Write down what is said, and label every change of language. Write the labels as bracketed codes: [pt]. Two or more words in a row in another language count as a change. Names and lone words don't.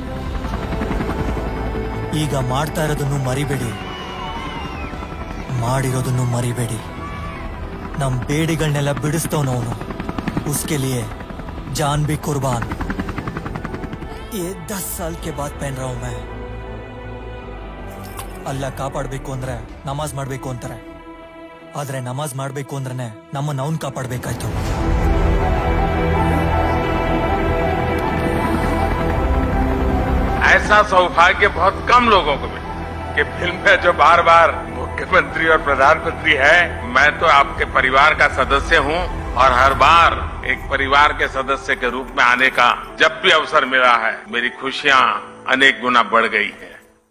[kn] ಈಗ ಮಾಡ್ತಾ ಇರೋದನ್ನು ಮರಿಬೇಡಿ, ಮಾಡಿರೋದನ್ನು ಮರಿಬೇಡಿ. ನಮ್ ಬೇಡಿಗಳನ್ನೆಲ್ಲ ಬಿಡಿಸ್ತವನವನು. [hi] उसके लिए जान भी कुर्बान. ये 10 साल के बाद पहन रहा हूं मैं. [kn] ಅಲ್ಲ ಕಾಪಾಡಬೇಕು ಅಂದ್ರೆ ನಮಾಜ್ ಮಾಡಬೇಕು ಅಂತಾರೆ. ಆದ್ರೆ ನಮಾಜ್ ಮಾಡಬೇಕು ಅಂದ್ರೆ ನಮ್ಮನ್ನ ಅವನ್ ಕಾಪಾಡಬೇಕಾಯ್ತು. [hi] ऐसा सौभाग्य बहुत कम लोगों को मिला कि फिल्म में जो बार बार मुख्यमंत्री और प्रधानमंत्री है, मैं तो आपके परिवार का सदस्य हूं और हर बार एक परिवार के सदस्य के रूप में आने का जब भी अवसर मिला है, मेरी खुशियां अनेक गुना बढ़ गई है.